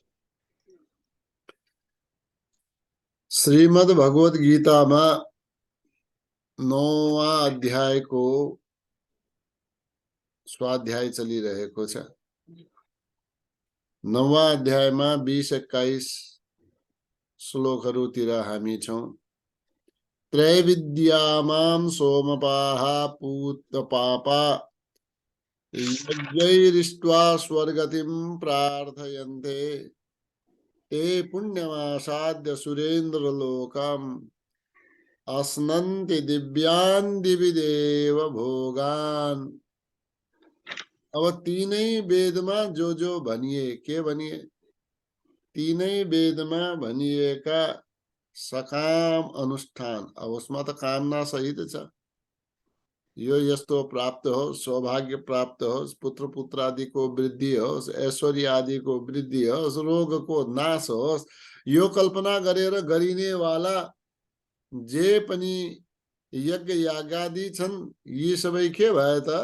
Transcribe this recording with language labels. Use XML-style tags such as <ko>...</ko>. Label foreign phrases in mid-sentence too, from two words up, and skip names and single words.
<ne>श्रीमद् भगवत गीतामा 9वां अध्यायको स्वाध्याय चलिरहेको छ। 9वां अध्यायमा 20-21 श्लोकहरूतिर हामी छौं।</ne> <sa>त्रैविद्यामां सोमपाः पूतपापा यज्ञैरिष्ट्वा स्वर्गतिं प्रार्थयन्ते ते पुण्यमासाद्य सुरेन्द्रलोकम् अस्नन्ति दिव्यान् दिवि देव भोगान्।</sa> <ne>अब तीनै वेदमा जो भनिए, के भनिए? तीनै वेदमा भनिएका सकाम अनुष्ठान। अब उसमा त कामना सहित छ। यो यस्तो प्राप्त होस्, सौभाग्य प्राप्त होस्, पुत्र पुत्रादिको वृद्धि होस्, ऐश्वर्य आदिको वृद्धि होस्, रोगको नाश होस्, यो कल्पना गरेर गरिने वाला जे पनि यज्ञ यागादि छन्, यी सबै के भए त?</ne>